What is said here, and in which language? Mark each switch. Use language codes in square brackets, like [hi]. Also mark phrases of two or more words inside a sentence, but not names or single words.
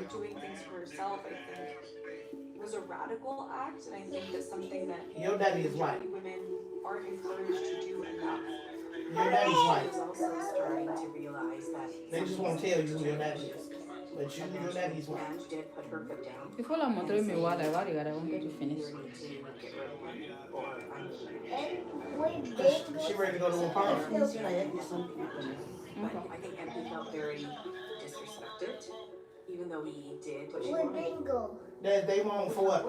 [en] doing things for herself, I think was a radical act, and I think that's something that Your daddy is white. women aren't encouraged to do enough. Your daddy's white. She's also starting to realize that They just won't tell you who your daddy is. But your daddy's white. Ange did put her foot down. [fr] Il faut la montrer [it] mi guarda, guarda, [en] I won't get to finish. Either need to get rid of him or She ready to go to a party. But I think MP felt very disrespected, even though he did what she wanted. They want for what?